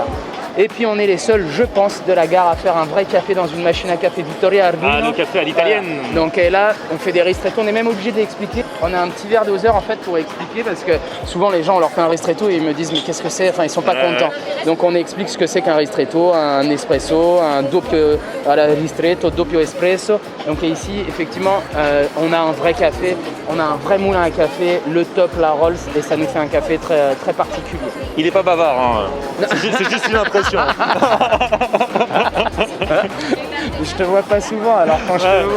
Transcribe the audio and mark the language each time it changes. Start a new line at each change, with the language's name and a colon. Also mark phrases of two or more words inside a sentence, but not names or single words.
French: Et puis on est les seuls, je pense, de la gare à faire un vrai café dans une machine à café Vittoria Arduino. Ah, le café à l'italienne. Voilà. Donc là, on fait des ristretto, on est même obligé d'expliquer. On a un petit verre doseur en fait pour expliquer parce que souvent les gens on leur fait un ristretto et ils me disent mais qu'est-ce que c'est? Enfin ils sont pas contents. Donc on explique ce que c'est qu'un ristretto, un espresso, un
Italian: doppio ristretto, doppio espresso.
French: Donc ici effectivement on a un vrai café, on a un vrai moulin à café, le top, la Rolls et ça nous fait un café très particulier. Il est pas bavard, hein. C'est juste une impression. Je te vois pas souvent, alors quand je te vois,